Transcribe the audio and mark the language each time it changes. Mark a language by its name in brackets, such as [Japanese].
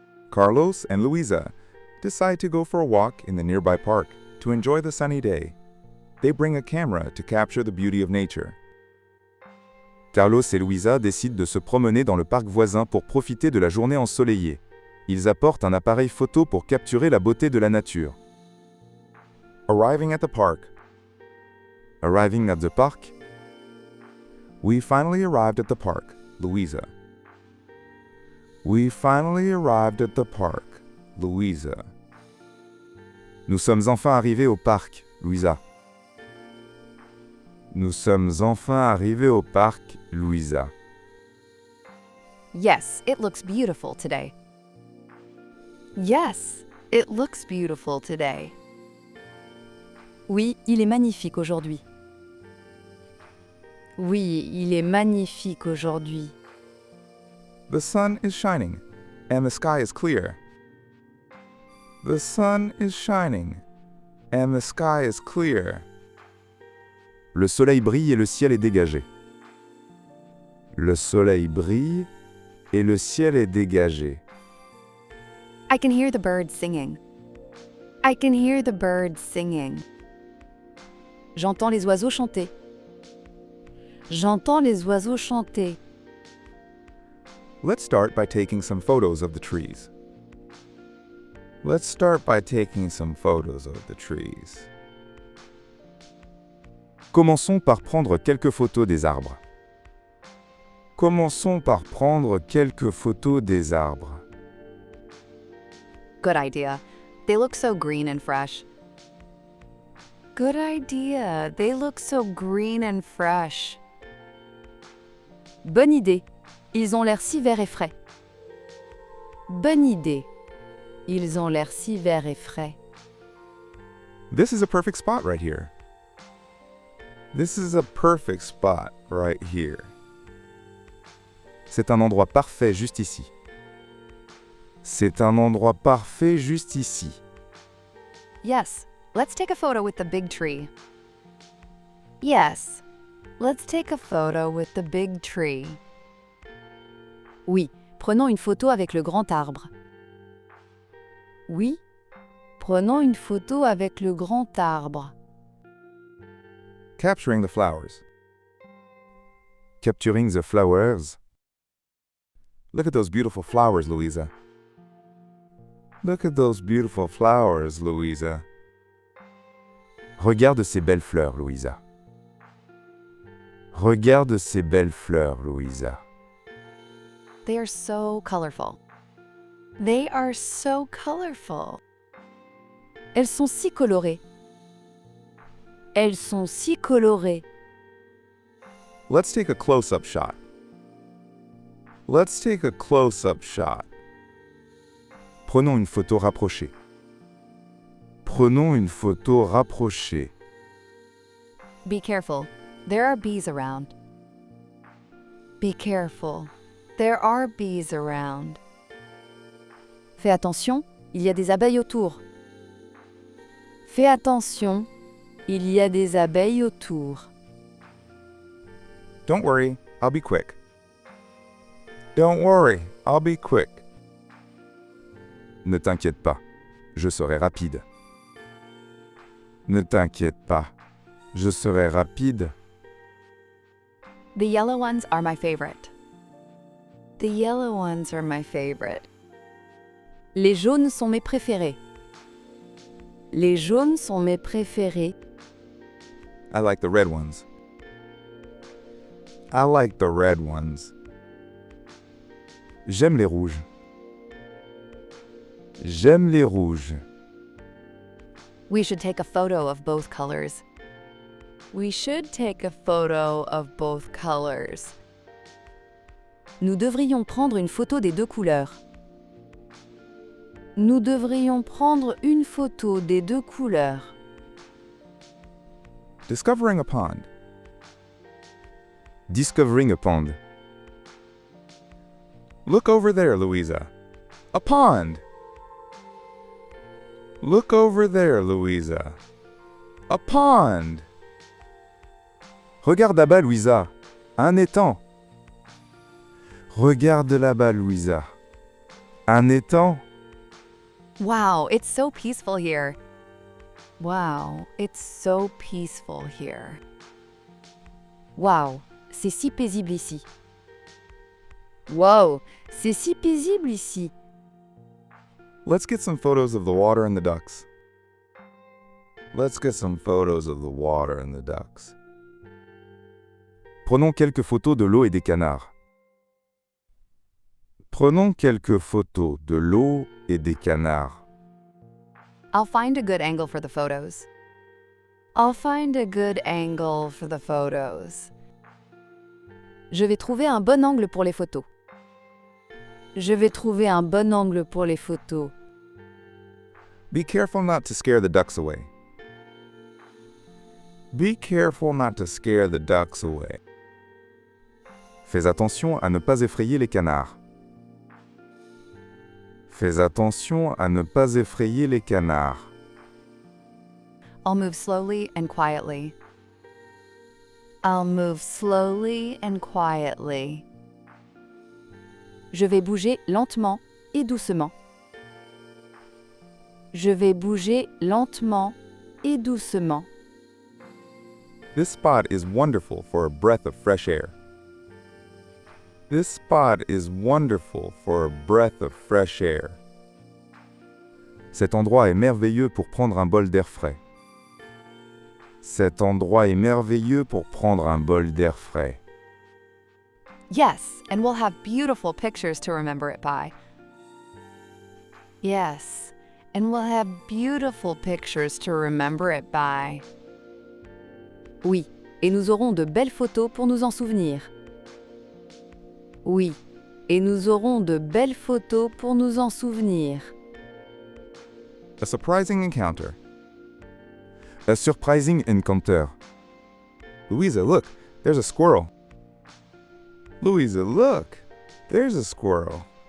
[English] Carlos and Luiza decide to go for a walk in the nearby park to enjoy the sunny day. They bring a camera to capture the beauty of nature. [French] Carlos et Luiza décident de se promener dans le parc voisin pour profiter de la journée ensoleillée. Ils apportent un appareil photo pour capturer la beauté de la nature. [English] Arriving at the park. Arriving at the park. We finally arrived at the park, Luiza. We finally arrived at the park, Luiza. [French] Nous sommes enfin arrivés au parc, Luiza. Nous sommes enfin arrivés au parc, Luiza. [English] Yes, it looks beautiful today. Yes, it looks beautiful today. [French] Oui, il est magnifique aujourd'hui. Oui, il est magnifique aujourd'hui. [English] The sun is shining, and the sky is clear. The sun is shining, and the sky is clear. [French] Le soleil brille et le ciel est dégagé. Le soleil brille et le ciel est dégagé. [English] I can hear the birds singing. I can hear the birds singing. [French] J'entends les oiseaux chanter. J'entends les oiseaux chanter. [English] Let's start by taking some photos of the trees. Let's start by taking some photos of the trees. [French] Commençons par prendre quelques photos des arbres. Commençons par prendre quelques photos des arbres. [English] Good idea. They look so green and fresh. Good idea. They look so green and fresh. [French] Bonne idée. Ils ont l'air si verts et frais. Bonne idée. Ils ont l'air si verts et frais. [English] This is a perfect spot right here. This is a perfect spot right here. [French] C'est un endroit parfait juste ici. C'est un endroit parfait juste ici. [English] Yes, let's take a photo with the big tree. Yes, let's take a photo with the big tree. [French] Oui, prenons une photo avec le grand arbre. Oui, prenons une photo avec le grand arbre. [English] Capturing the flowers. Capturing the flowers. Look at those beautiful flowers, Luiza. Look at those beautiful flowers, Luiza. [French] Regarde ces belles fleurs, Luiza. Regarde ces belles fleurs, Luiza. [English] They are so colorful. They are so colorful. [French] Elles sont si colorées. Elles sont si colorées. [English] Let's take a close-up shot. Let's take a close-up shot. [French] Prenons une photo rapprochée. Prenons une photo rapprochée. [English] Be careful. There are bees around. Be careful. There are bees around. [French] Fais attention, il y a des abeilles autour. Fais attention, il y a des abeilles autour. [English] Don't worry, I'll be quick. Don't worry, I'll be quick. [French] Ne t'inquiète pas, je serai rapide. Ne t'inquiète pas, je serai rapide. [English] The yellow ones are my favorite. The yellow ones are my favorite. [French] Les jaunes sont mes préférés. Les jaunes sont mes préférés. [English] I like the red ones. I like the red ones. [French] J'aime les rouges. J'aime les rouges. [English] We should take a photo of both colors. We should take a photo of both colors. [French] Nous devrions prendre une photo des deux couleurs. Nous devrions prendre une photo des deux couleurs. [English] Discovering a pond. Discovering a pond. Look over there, Luiza. A pond. Look over there, Luiza. A pond. [French] Regarde là-bas, Luiza. Un étang. Regarde là-bas, Luiza. Un étang. [English] Wow, it's so peaceful here. Wow, it's so peaceful here. [French] Wow, c'est si paisible ici. Wow, c'est si paisible ici. [English] Let's get some photos of the water and the ducks. Let's get some photos of the water and the ducks. [French] Prenons quelques photos de l'eau et des canards. Prenons quelques photos de l'eau et des canards. [English] I'll find a good angle for the photos. I'll find a good angle for the photos. [French] Je vais trouver un bon angle pour les photos. Je vais trouver un bon angle pour les photos. [English] Be careful not to scare the ducks away. Be careful not to scare the ducks away. [French] Fais attention à ne pas effrayer les canards. Fais attention à ne pas effrayer les canards. [English] I'll move slowly and quietly. I'll move slowly and quietly. [French] Je vais bouger lentement et doucement. Je vais bouger lentement et doucement. [English] This spot is wonderful for a breath of fresh air. This spot is wonderful for a breath of fresh air. [French] Cet endroit est merveilleux pour prendre un bol d'air frais. Cet endroit est merveilleux pour prendre un bol d'air frais. [English] Yes, and we'll have beautiful pictures to remember it by. Yes, and we'll have beautiful pictures to remember it by. [French] Oui, et nous aurons de belles photos pour nous en souvenir. Oui, et nous aurons de belles photos pour nous en souvenir. [English] A surprising encounter. A surprising encounter. Luiza, look, there's a squirrel. Luiza, look, there's a squirrel.